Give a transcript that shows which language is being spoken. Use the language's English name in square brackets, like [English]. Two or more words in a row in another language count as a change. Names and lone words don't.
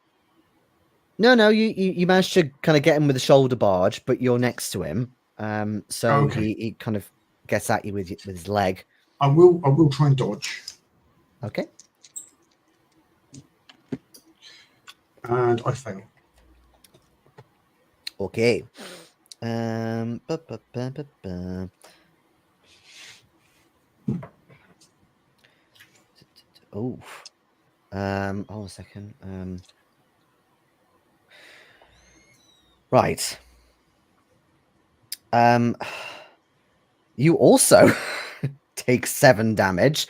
[English] You managed to kind of get him with a shoulder barge, but you're next to him. So Okay. he kind of gets at you with his leg. I will try and dodge, Okay. and I fail. Okay. Ba, ba, ba, ba, ba. Oh. Hold on a second. Right. You also take 7 damage.